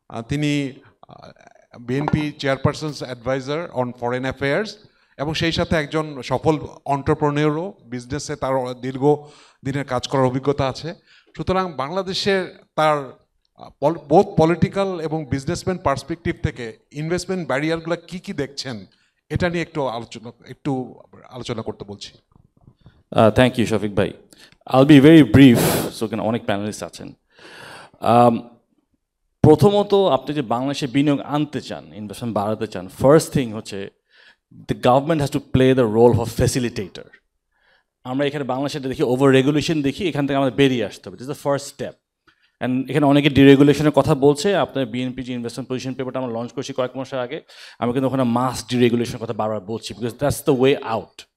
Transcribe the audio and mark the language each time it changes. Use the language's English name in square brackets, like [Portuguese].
[Bangla] তিনি BNP চেয়ারপারসনস adviser on foreign affairs, এবং সেই সাথে একজন সফল অন্টারপ্রেনিয়রও, বিজনেসে তার দীর্ঘ দিনের কাজ করার অভিজ্ঞতা আছে। সুতরাং বাংলাদেশের তার বোথ পলিটিক্যাল এবং বিজনেসম্যান পার্সপেক্টিভ থেকে ইনভেস্টমেন্ট ব্যারিয়ারগুলো কি কি দেখছেন, এটা নিয়ে একটু আলোচনা করতে বলছি। [English] Thank you Shafiq ভাই। I'll be very brief, so [Bangla] এখানে অনেক প্যানেলিস্ট আছেন। প্রথমত আপনি যে বাংলাদেশে বিনিয়োগ আনতে চান, ইনভেস্টমেন্ট বাড়াতে চান, [English] first thing [Bangla] হচ্ছে [English] the government has to play the role of a facilitator. [Bangla] আমরা এখানে বাংলাদেশে দেখি ওভার রেগুলেশন দেখি, এখান থেকে আমাদের বেরিয়ে আসতে হবে। [English] This is the first step. [Bangla] And এখানে অনেকে ডিরেগুলেশনের কথা বলছে। আপনার বিএনপি যে ইনভেস্টমেন্ট পজিশন পেপারটা আমরা লঞ্চ করছি কয়েক মাস আগে, আমি কিন্তু ওখানে মাস ডিরেগুলেশনের কথা বারবার বলছি, [English] Because that's the way out.